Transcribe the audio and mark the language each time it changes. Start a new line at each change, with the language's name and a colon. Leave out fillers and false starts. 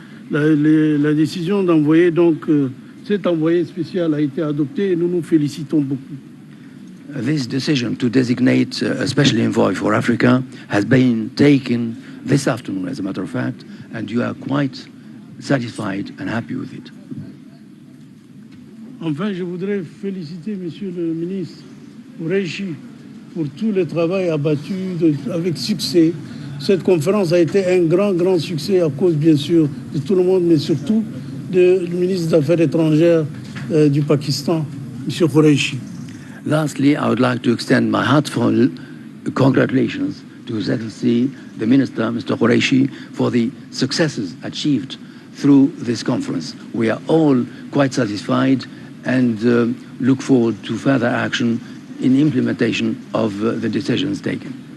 French: La décision d'envoyer donc cet envoyé spécial a été adoptée et nous nous félicitons beaucoup.
English: This decision to designate a special envoy for Africa has been taken this afternoon, as a matter of fact, and you are quite satisfied and happy with it.
French: Enfin, je voudrais féliciter Monsieur le ministre Qureshi pour tout le travail abattu avec succès. Cette conférence a été un grand succès à cause, bien sûr, de tout le monde, mais surtout du ministre des Affaires étrangères du Pakistan, M. Qureshi.
English: Lastly, I would like to extend my heartfelt congratulations to His Excellency, the Minister, Mr. Qureshi, for the successes achieved through this conference. We are all quite satisfied and look forward to further action in implementation of the decisions taken.